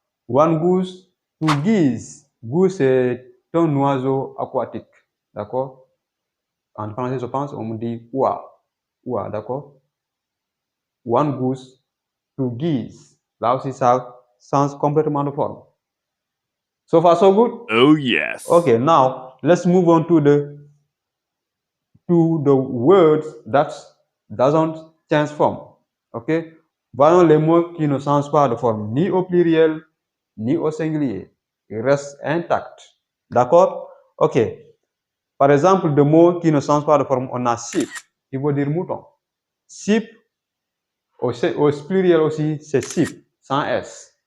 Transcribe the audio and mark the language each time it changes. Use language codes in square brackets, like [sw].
[en] One goose, two geese. [fr] Goose, c'est un oiseau aquatique. D'accord? En français, je pense, on me dit oie. Oie, d'accord? [en] One goose, two geese. [fr] Là aussi, ça change complètement de forme. [en] So far, so good? Oh, yes. Okay, now let's move on to the words that doesn't change form. Okay? [fr] Voyons les mots qui ne changent pas de forme, ni au pluriel, ni au singulier. Ils restent intacts. D'accord? Ok. Par exemple, de mots qui ne changent pas de forme, on a sheep, qui veut dire mouton. Sheep, au pluriel aussi, c'est sheep, sans S.